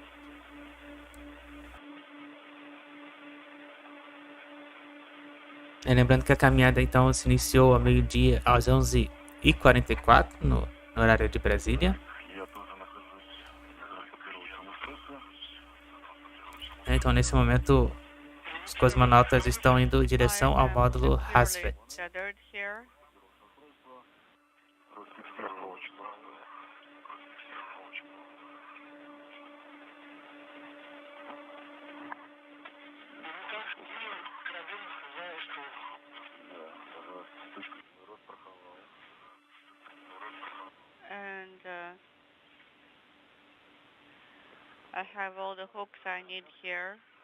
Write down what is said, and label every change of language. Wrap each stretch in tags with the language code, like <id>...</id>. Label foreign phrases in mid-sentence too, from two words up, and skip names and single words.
<pt>Lembrando que a caminhada então se iniciou ao meio-dia, às 11h44 no horário de Brasília.</pt> <ru>Я тоже нахожусь в ротационном устройстве.</ru> <pt>Então nesse momento os cosmonautas estão indo em direção ao módulo Rassvet.</pt> <en>Tethered here.</en> <ru>Расфиксировочка.</ru> <en>And I have all the hooks I need here.</en>